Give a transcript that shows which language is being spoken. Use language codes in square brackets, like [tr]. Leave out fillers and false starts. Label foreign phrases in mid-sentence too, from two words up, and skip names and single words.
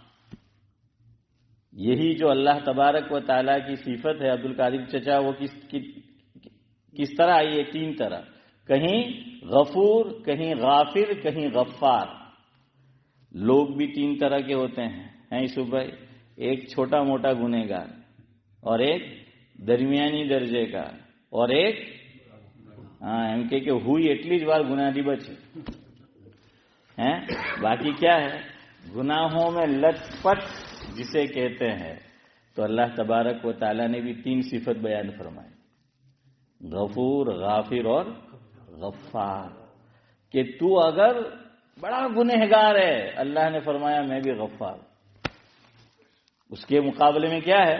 [ur] یہی جو اللہ تبارک و تعالیٰ کی صفت ہے عبد القادر چچا، وہ کس طرح آئی ہے؟ 3 طرح، کہیں غفور، کہیں غافر، کہیں غفار۔ لوگ بھی 3 طرح کے ہوتے ہیں یوسف بھائی، ایک چھوٹا موٹا گنہگار، اور ایک درمیانی درجے کا، اور ایک [gu] એમ કે હુઈ એટલી જ વાર ગુનાહથી બચે [ur] ہیں، باقی کیا ہے؟ گناہوں میں لت پٹ جسے کہتے ہیں۔ تو اللہ تبارک و تعالیٰ نے بھی 3 صفت بیان فرمائی، غفور، غافر اور غفار، کہ تو اگر بڑا گنہگار ہے، اللہ نے فرمایا میں بھی غفار، اس کے مقابلے میں کیا ہے؟